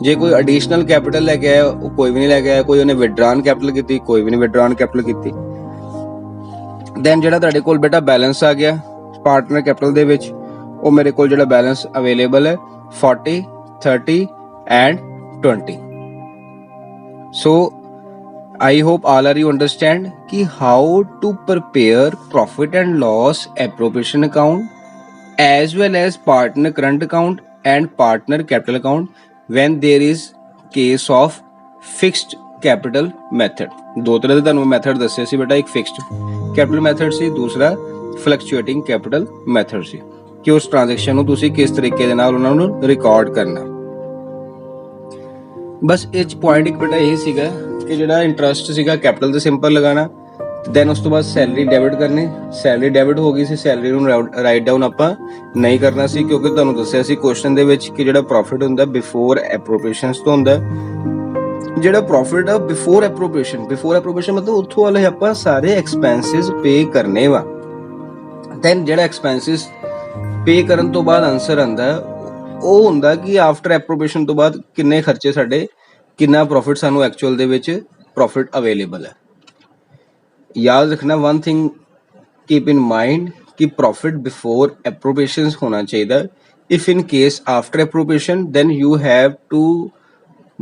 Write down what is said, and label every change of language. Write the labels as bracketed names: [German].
[Punjabi] ਜੇ ਕੋਈ additional capital ਲੈ ਕੇ ਆਇਆ ਉਹ ਕੋਈ ਵੀ ਨਹੀਂ ਲੈ ਕੇ ਆਇਆ, ਕੋਈ ਉਹਨੇ ਵਿਦਡਰਾਨ ਕੈਪੀਟਲ ਕੀਤੀ ਕੋਈ ਵੀ ਨਹੀਂ ਵਿਦਡਰਾਨ ਕੈਪੀਟਲ ਕੀਤੀ। ਦੈਨ ਜਿਹੜਾ ਤੁਹਾਡੇ ਕੋਲ ਬੇਟਾ ਬੈਲੈਂਸ ਆ ਗਿਆ ਪਾਰਟਨਰ ਕੈਪੀਟਲ ਦੇ ਵਿੱਚ ਉਹ ਮੇਰੇ ਕੋਲ ਜਿਹੜਾ ਬੈਲੈਂਸ ਅਵੇਲੇਬਲ ਹੈ 40 30 and 20। [English] so I hope all are you understand ki how to prepare profit and loss appropriation account as well as partner current account and partner capital account when there is case of fixed capital method। [Punjabi] ਦੋ ਤਰ੍ਹਾਂ ਦੇ ਤੁਹਾਨੂੰ method ਦੱਸੇ ਸੀ ਬੇਟਾ, ਇੱਕ fixed capital method ਸੀ, ਦੂਸਰਾ ਫਲਕਚੁਏਟਿੰਗ capital method ਸੀ ਕਿ ਉਸ ਟ੍ਰਾਂਜੈਕਸ਼ਨ ਨੂੰ ਤੁਸੀਂ ਕਿਸ ਤਰੀਕੇ ਦੇ ਨਾਲ ਉਹਨਾਂ ਨੂੰ ਰਿਕਾਰਡ ਕਰਨਾ। ਬਸ ਇਹ ਚ ਪੁਆਇੰਟ ਇੱਕ ਬੇਟਾ ਇਹ ਸੀਗਾ ਕਿ ਜਿਹੜਾ ਇੰਟਰਸਟ ਸੀਗਾ ਕੈਪੀਟਲ ਤੇ ਸਿੰਪਲ ਲਗਾਣਾ, ਦੈਨ ਉਸ ਤੋਂ ਬਾਅਦ ਸੈਲਰੀ ਡੈਬਿਟ ਕਰਨੀ। ਸੈਲਰੀ ਡੈਬਿਟ ਹੋ ਗਈ ਸੀ, ਸੈਲਰੀ ਨੂੰ ਰਾਈਟ ਡਾਊਨ ਆਪਾਂ ਨਹੀਂ ਕਰਨਾ ਸੀ ਕਿਉਂਕਿ ਤੁਹਾਨੂੰ ਦੱਸਿਆ ਸੀ ਕੁਐਸਚਨ ਦੇ ਵਿੱਚ ਕਿ ਜਿਹੜਾ ਪ੍ਰੋਫਿਟ ਹੁੰਦਾ ਬਿਫੋਰ ਐਪਰੋਪ੍ਰੀਏਸ਼ਨਸ ਤੋਂ ਹੁੰਦਾ। ਜਿਹੜਾ ਪ੍ਰੋਫਿਟ ਆ ਬਿਫੋਰ ਐਪਰੋਪ੍ਰੀਏਸ਼ਨ ਮਤਲਬ ਉੱਥੋਂ ਵਾਲੇ ਆਪਾਂ ਸਾਰੇ ਐਕਸਪੈਂਸਿਸ ਪੇ ਕਰਨੇ ਵਾ। ਦੈਨ ਜਿਹੜਾ ਐਕਸਪੈਂਸਿਸ ਪੇ ਕਰਨ ਤੋਂ ਬਾਅਦ ਆਨਸਰ ਆਂਦਾ ਉਹ ਹੁੰਦਾ ਕਿ ਆਫਟਰ ਐਪਰੋਪ੍ਰੀਏਸ਼ਨ ਤੋਂ ਬਾਅਦ ਕਿੰਨੇ ਖਰਚੇ ਸਾਡੇ, ਕਿੰਨਾ ਪ੍ਰੋਫਿਟ ਸਾਨੂੰ ਐਕਚੁਅਲ ਦੇ ਵਿੱਚ ਪ੍ਰੋਫਿਟ ਅਵੇਲੇਬਲ ਹੈ। ਯਾਦ ਰੱਖਣਾ ਵਨ ਥਿੰਗ ਕੀਪ ਇਨ ਮਾਈਂਡ ਕਿ ਪ੍ਰੋਫਿਟ ਬਿਫੋਰ ਐਪਰੋਪ੍ਰੀਏਸ਼ਨਸ ਹੋਣਾ ਚਾਹੀਦਾ। [English] If in case after appropriation then you have to note to be write down that thing which is to be after debited।